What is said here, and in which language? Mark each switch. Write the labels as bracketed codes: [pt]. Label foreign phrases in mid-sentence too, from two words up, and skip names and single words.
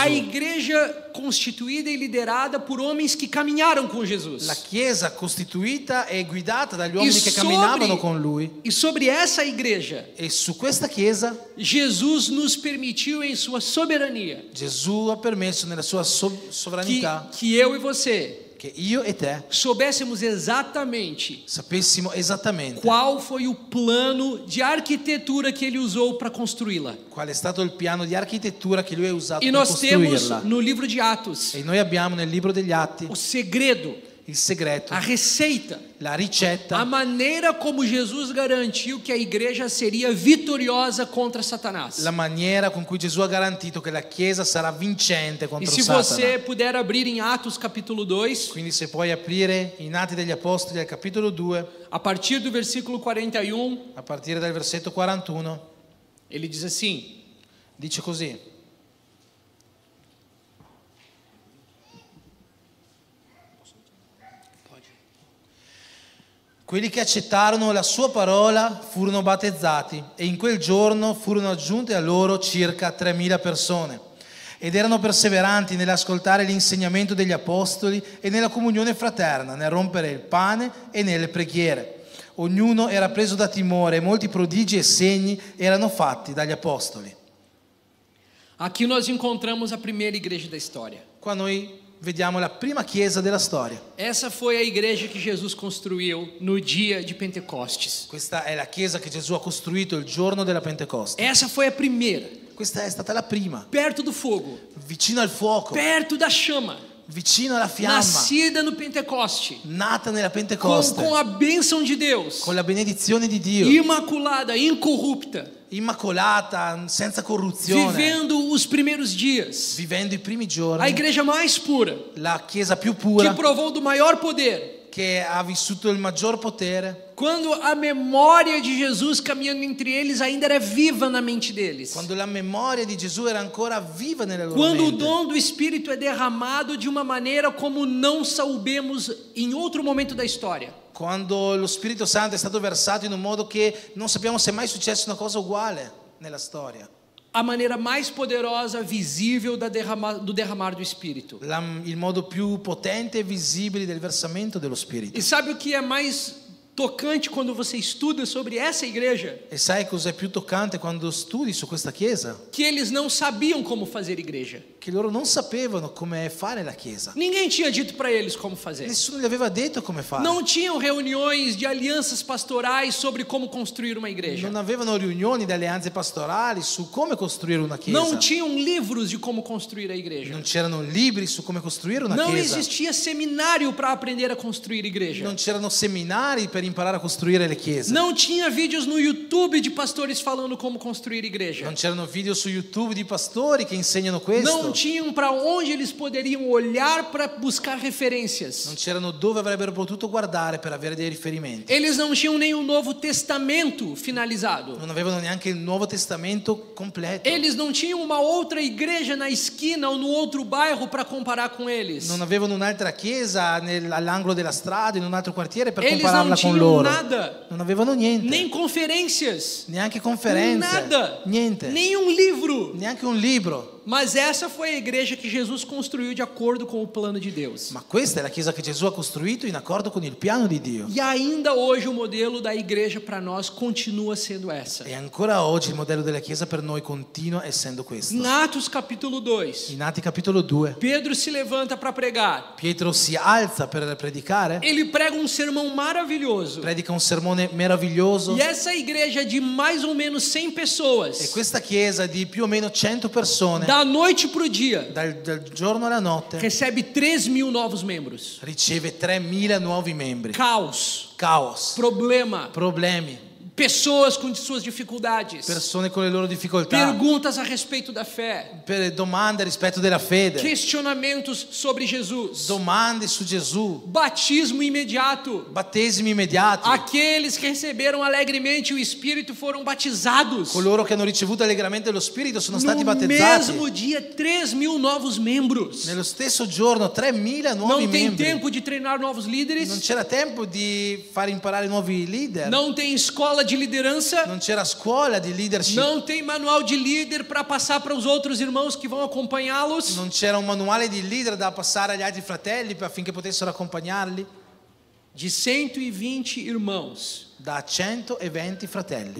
[pt] a igreja constituída e liderada por homens que caminharam com Jesus. [it] la chiesa costituita e guidata dagli uomini E che [pt] sobre- [it] camminavano con lui. [pt] E sobre essa igreja, [it] E su questa chiesa [pt] Jesus nos permitiu em sua soberania [it] Gesù ha permesso nella sua sovranità [pt] que eu e você [it] che io e te [pt] soubéssemos exatamente [it] sapessimo esattamente [pt] qual foi o plano de arquitetura que ele usou para construí-la. [it] qual è stato il piano di architettura che lui ha usato [pt] E [it] per [pt] nós temos [it] costruirla. [pt] no livro de Atos [it] E noi abbiamo nel libro degli Atti [pt] o segredo, [it] il segreto, [pt] a receita, [it] la [pt] a [it] ricetta, [pt] maneira como Jesus garantiu que a igreja seria vitoriosa contra Satanás. [it] la maniera con cui Gesù ha garantito che la Chiesa sarà vincente [pt] E [it] contro [pt] se [it] Satana. [pt] você puder abrir em Atos capítulo 2, [it] Quindi se puoi aprire in Atti degli Apostoli al capitolo 2, [pt] a partir do versículo 41, [it] a partire dal versetto 41, [pt] ele diz assim: [it] dice così: quelli che accettarono la sua parola furono battezzati e in quel giorno furono aggiunte a loro circa 3.000 persone ed erano perseveranti nell'ascoltare l'insegnamento degli apostoli e nella comunione fraterna, nel rompere il pane e nelle preghiere. Ognuno era preso da timore e molti prodigi e segni erano fatti dagli apostoli. [pt] aqui nós encontramos a primeira igreja da história. [it] Qua noi vediamo la prima chiesa della storia. [pt] Essa foi a igreja que Jesus construiu no dia de Pentecostes. [it] Questa è la chiesa che Gesù ha costruito il giorno della Pentecoste. [pt] Essa foi a primeira, [it] Questa è stata la prima, [pt] perto do fogo, [it] vicino al fuoco, [pt] perto da chama, [it] vicino alla fiamma, [pt] nascida no Pentecoste, [it] nata nella Pentecoste, [pt] com a bênção de Deus, [it] con la benedizione di Dio, [pt] imaculada, incorrupta, [it] immacolata, senza corruzione, [pt] vivendo os primeiros dias. [it] vivendo i primi [pt] A [it] giorni, [pt] igreja mais pura, [it] la chiesa più [pt] que [it] pura, [pt] provou do maior poder. [it] che ha vissuto il maggior potere, [pt] Quando a memória de Jesus caminhando entre eles ainda era viva na mente deles. [it] quando la memoria di Gesù era ancora viva nelle loro [pt] Quando o [it] mente, [pt] dom do Espírito é derramado de uma maneira como não soubemos em outro momento da história. [it] quando lo Spirito Santo è stato versato in un modo che non sappiamo se è mai successa una cosa uguale nella storia. [pt] A maneira mais poderosa, visível do derramar do Espírito. [it] Il modo più potente e visibile del versamento dello Spirito. [pt] E sabe o que é mais tocante quando você estuda sobre essa igreja? [it] E sai cos'è più toccante quando studi su questa chiesa? [pt] Que eles não sabiam como fazer igreja. [it] Che loro non sapevano come fare la chiesa. [pt] Ninguém tinha dito para eles como fazer. [it] Nessuno gli aveva detto come fare. [pt] Não tinham reuniões de alianças pastorais sobre como construir uma igreja. [it] Non avevano riunioni di alleanze pastorali su come costruire una chiesa. [pt] Não tinham livros de como construir a igreja. [it] Non c'erano libri su come costruire una [pt] Não [it] chiesa. [pt] existia seminário para aprender a construir igreja. [it] Non c'erano seminari per imparare a costruire le chiese. [pt] Não tinha vídeos no YouTube de pastores falando como construir igreja. [it] Non c'erano video su YouTube di pastori che insegnano questo. [pt] Não tinham para onde eles poderiam olhar para buscar [it] Non [pt] referências. [it] c'erano dove avrebbero potuto guardare per avere dei riferimenti. [pt] Eles não tinham nem o Novo Testamento finalizado. [it] Non avevano neanche il Nuovo Testamento completo. [pt] Eles não tinham uma outra igreja na esquina ou no outro bairro para comparar com eles. [it] Non avevano un'altra chiesa all'angolo della strada, in un altro quartiere per [pt] Eles não [it] compararla con [pt] tinham [it] loro. [pt] nada, [it] Non avevano niente. [pt] nem conferências, [it] Neanche conferenze. [pt] nada, [it] Niente. [pt] nenhum livro. [it] Neanche un libro. [pt] Mas essa foi a igreja que Jesus construiu de acordo com o plano de Deus. [it] Ma questa è la chiesa che Gesù ha costruito in accordo con il piano di Dio. [pt] E ainda hoje o modelo da igreja para nós continua sendo essa. [it] E ancora oggi il modello della chiesa per noi continua essendo questo. [pt] Em Atos capítulo 2, [it] In Atti capitolo 2, [pt] Pedro se levanta para pregar. [it] Pietro si alza per predicare, [pt] Ele prega um sermão maravilhoso. [it] predica un sermone meraviglioso. [pt] E essa igreja de mais ou menos 100 [it] E [pt] pessoas, [it] questa chiesa di più o meno 100 persone, [pt] da noite para o dia, [it] dal giorno alla notte, [pt] recebe 3.000 novos membros. [it] riceve 3.000 nuovi membri. [pt] Caos, [it] Caos, [pt] problema, [it] problemi, [pt] pessoas com suas dificuldades, [it] persone con le loro difficoltà, [pt] perguntas a respeito da fé, [it] domande rispetto della fede, [pt] questionamentos sobre Jesus, [it] domande su Gesù, [pt] batismo imediato. [it] battesimi immediati. [pt] Aqueles que receberam alegremente o Espírito foram batizados. [it] Coloro che hanno ricevuto allegramente lo Spirito sono stati [pt] No [it] battezzati. [pt] mesmo dia, 3.000 novos membros. [it] Nello stesso giorno 3.000 nuovi [pt] Não tem [it] membri. [pt] tempo de treinar novos [it] Non [pt] líderes. [it] c'era tempo di far imparare nuovi leader. [pt] Não tem escola de liderança. [it] Non c'era scuola di leadership. [pt] Não tem manual de líder para passar para os outros irmãos que vão acompanhá-los. [it] Non c'era un manuale di leader da passare agli altri fratelli affinché potessero accompagnarli. [pt] De 120 irmãos, [it] Da 120 [pt] o [it] fratelli.